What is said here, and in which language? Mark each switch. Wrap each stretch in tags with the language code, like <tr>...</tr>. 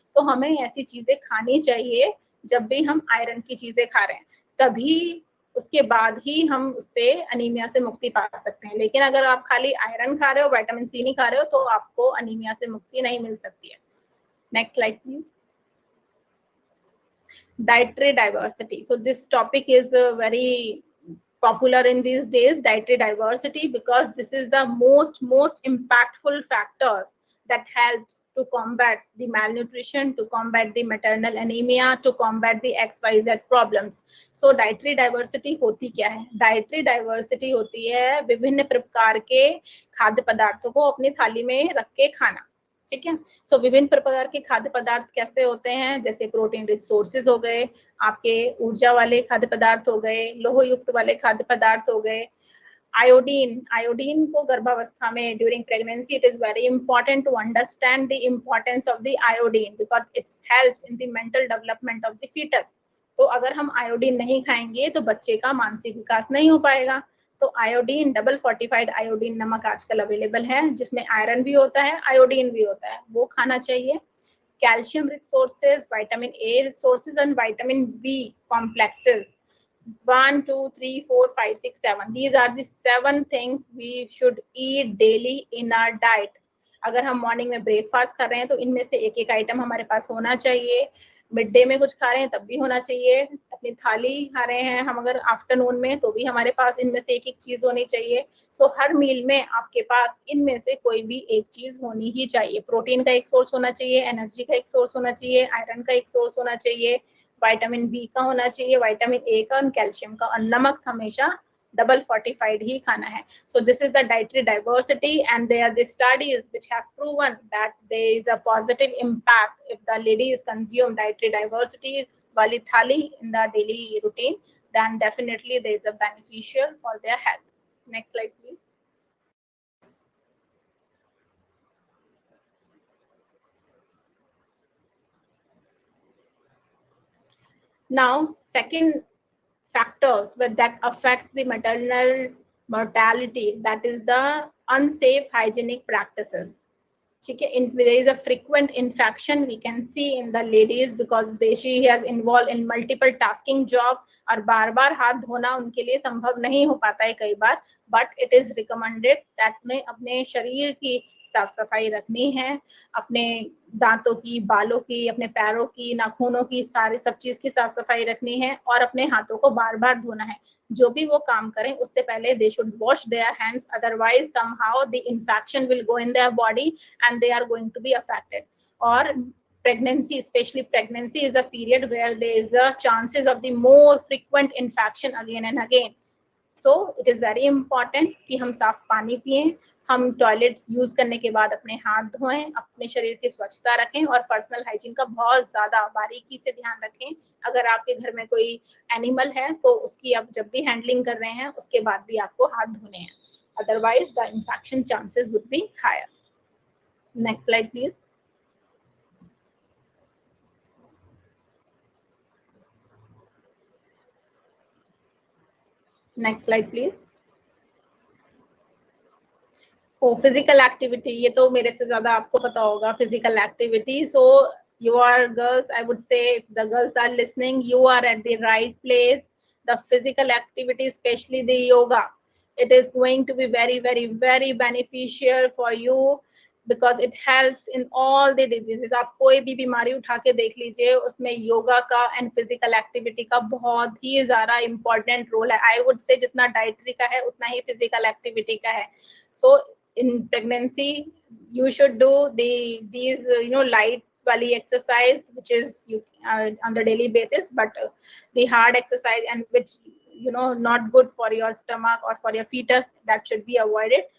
<hi>तो हमें ऐसी चीजें खानी चाहिए जब भी हम आयरन की चीजें खा रहे हैं. तभी उसके बाद ही हम उससे अनीमिया से मुक्ति पा सकते हैं। लेकिन अगर आप खाली आयरन खा रहे हो, विटामिन सी नहीं खा रहे हो, तो आपको अनीमिया से मुक्ति नहीं मिल सकती है।</hi> <en>Next slide please. Dietary diversity. So this topic is very popular in these days, dietary diversity, because this is the most impactful factors that helps to combat the malnutrition, to combat the maternal anemia, to combat the XYZ problems.</en> <hi>So dietary diversity होती क्या है? Dietary diversity होती है विभिन्न प्रकार के खाद्य पदार्थों को अपनी थाली में रख के खाना, ठीक है। सो विभिन्न प्रकार के खाद्य पदार्थ कैसे होते हैं, जैसे प्रोटीन रिच सोर्सेज हो गए, आपके ऊर्जा वाले खाद्य पदार्थ हो गए, लोह युक्त वाले खाद्य पदार्थ हो गए, आयोडीन को गर्भावस्था में</hi> <en>During pregnancy it is very important to understand the importance of the iodine because it helps in the mental development of the foetus.</en> <hi>तो अगर हम आयोडीन नहीं खाएंगे तो बच्चे का मानसिक विकास नहीं हो पाएगा। तो आयोडीन, डबल फोर्टिफाइड आयोडीन नमक आजकल अवेलेबल है, जिसमें आयरन भी होता है, आयोडीन भी होता है, वो खाना चाहिए।</hi> <en>Calcium rich sources, vitamin A rich sources and vitamin B complexes, 1 2 3 4 5 6 7, these are the 7 things we should eat daily in our diet.</en> <hi>अगर हम मॉर्निंग में ब्रेकफास्ट कर रहे हैं तो इनमें से एक एक आइटम हमारे पास होना चाहिए। मिड डे में कुछ खा रहे हैं तब भी होना चाहिए। अपनी थाली खा रहे हैं हम अगर आफ्टरनून में, तो भी हमारे पास इनमें से एक एक चीज होनी चाहिए। सो हर मील में आपके पास इनमें से कोई भी एक चीज होनी ही चाहिए। प्रोटीन का एक सोर्स होना चाहिए, एनर्जी का एक सोर्स होना चाहिए, आयरन का एक सोर्स होना चाहिए, विटामिन बी का होना चाहिए, विटामिन ए का और कैल्शियम का, और नमक हमेशा डबल फोर्टिफाइड ही खाना है।</hi> <en>So this is the dietary diversity, and there are the studies which have proven that there is a positive impact if the ladies consume dietary diversity</en> <hi>wali thali</hi> <en>in the daily routine, then definitely there is a beneficial for their health. Next slide please. Now second factors that affects the maternal mortality, that is the unsafe hygienic practices.</en> <hi>ठीक है,</hi> <en>there is a frequent infection we can see in the ladies because she has involved in multiple tasking job,</en> <hi>और बार बार हाथ धोना उनके लिए संभव नहीं हो पाता है कई बार,</hi> <en>but it is recommended that</en> <hi>ने अपने शरीर की साफ सफाई रखनी है, अपने दांतों की, बालों की, अपने पैरों की, नाखूनों की, सारी सब चीज की साफ सफाई रखनी है, और अपने हाथों को बार बार धोना है। जो भी वो काम करें उससे पहले</hi> <en>they should wash their hands, otherwise somehow the infection will go in their body and they are going to be affected. Or pregnancy, especially pregnancy is a period where there is a chances of the more frequent infection again and again. So it is very important</en> <hi>कि हम साफ पानी पिएं, हम toilets use करने के बाद अपने हाथ धोएं, अपने शरीर की स्वच्छता रखें, और पर्सनल हाइजीन का बहुत ज्यादा बारीकी से ध्यान रखें। अगर आपके घर में कोई एनिमल है तो उसकी आप जब भी हैंडलिंग कर रहे हैं उसके बाद भी आपको हाथ धोने हैं,</hi> <en>Otherwise the infection chances would be higher. Next slide please. Next slide please.</en> <hi>Physical activity, ये तो मेरे से ज्यादा आपको पता होगा physical activity.</hi> <en>So you are girls, I would say if the girls are listening, you are at the right place. The physical activity, especially the yoga, it is going to be very beneficial for you because it helps in all the diseases.</en> <hi>आप कोई भी बीमारी उठा के देख लीजिए, उसमें योगा का एंड फिजिकल एक्टिविटी का बहुत ही ज्यादा इम्पोर्टेंट रोल है।</hi> <en>I would say</en> <hi>जितना डाइटरी का है उतना ही फिजिकल एक्टिविटी का है।</hi> <en>So in pregnancy you should do these light valley exercise which is on the daily basis, but the hard exercise and which not good for your stomach or for your fetus, that should be avoided.</en>